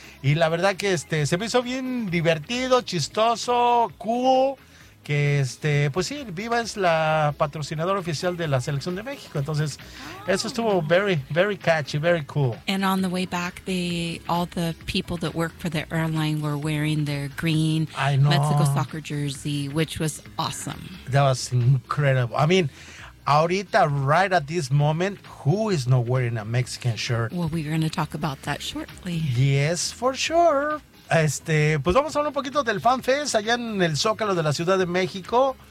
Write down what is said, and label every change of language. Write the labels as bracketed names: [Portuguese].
[Spanish] Y la verdad que se me hizo bien divertido, chistoso, cool. Que pues sí, Viva es la patrocinadora oficial de la Selección de México. Entonces, eso estuvo [English] very, very catchy, very cool. And on the way back, all the people that work for the airline were wearing their green Mexico soccer jersey, which was awesome. That was incredible. I mean, ahorita, right at this moment, who is not wearing a Mexican shirt? Well, we're going to talk about that shortly. Yes, for sure. [Spanish] Pues vamos a hablar un poquito del Fan Fest allá en el Zócalo de la Ciudad de México.